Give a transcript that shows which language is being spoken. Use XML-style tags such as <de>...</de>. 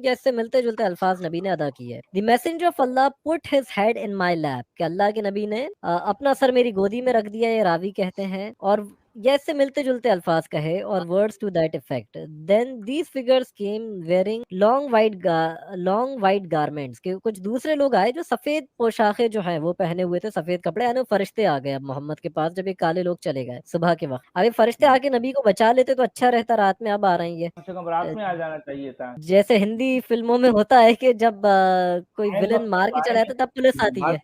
<ur>یا اس سے ملتے جلتے الفاظ نبی نے ادا کیے.</ur> <en>The messenger of Allah put his head in my lap.</en> <ur>کہ اللہ کے نبی نے اپنا سر میری گودی میں رکھ دیا، یہ راوی کہتے ہیں. اور یہ سے ملتے جلتے الفاظ کہے اور</ur> <en>words to that effect. then these figures came wearing long white garments.</en> <ur>کہ کچھ دوسرے لوگ آئے جو سفید پوشاکیں جو ہیں وہ پہنے ہوئے تھے، سفید کپڑے. یعنی فرشتے آ گئے اب محمد کے پاس جب یہ کالے لوگ چلے گئے صبح کے وقت. اب یہ فرشتے آ کے نبی کو بچا لیتے تو اچھا رہتا، رات میں اب آ رہے ہیں یہ. کم سے کم رات میں آ جانا چاہیے تھا. جیسے ہندی فلموں میں ہوتا ہے کہ جب کوئی ولن مار کے چلا جاتا تب پولیس آتی ہے.</ur>